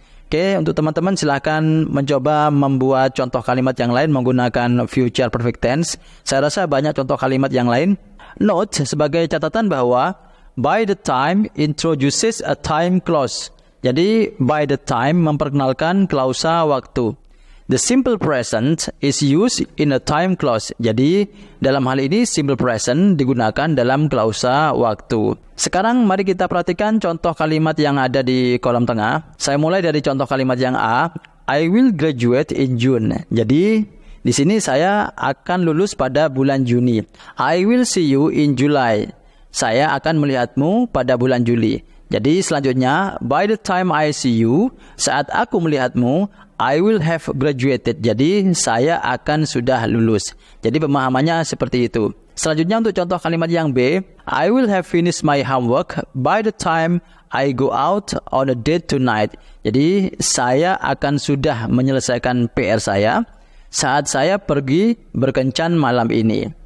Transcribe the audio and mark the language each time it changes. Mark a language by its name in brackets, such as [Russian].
[Indonesian] Oke, untuk teman-teman silahkan mencoba membuat contoh kalimat yang lain menggunakan future perfect tense. Saya rasa banyak contoh kalimat yang lain. Note sebagai catatan bahwa [English] by the time introduces a time clause. [Indonesian] Jadi by the time memperkenalkan klausa waktu. [English] The simple present is used in a time clause. [Indonesian] Jadi dalam hal ini simple present digunakan dalam klausa waktu. Sekarang mari kita perhatikan contoh kalimat yang ada di kolom tengah. Saya mulai dari contoh kalimat yang A. [English] I will graduate in June. [Indonesian] Jadi di sini saya akan lulus pada bulan Juni. [English] I will see you in July. [Indonesian] Saya akan melihatmu pada bulan Juli. Jadi selanjutnya, [English] by the time I see you, [Indonesian] saat aku melihatmu, [English] I will have graduated. [Indonesian] Jadi saya akan sudah lulus. Jadi pemahamannya seperti itu. Selanjutnya untuk contoh kalimat yang B, [English] I will have finished my homework by the time I go out on a date tonight. [Indonesian] Jadi saya akan sudah menyelesaikan PR saya saat saya pergi berkencan malam ini.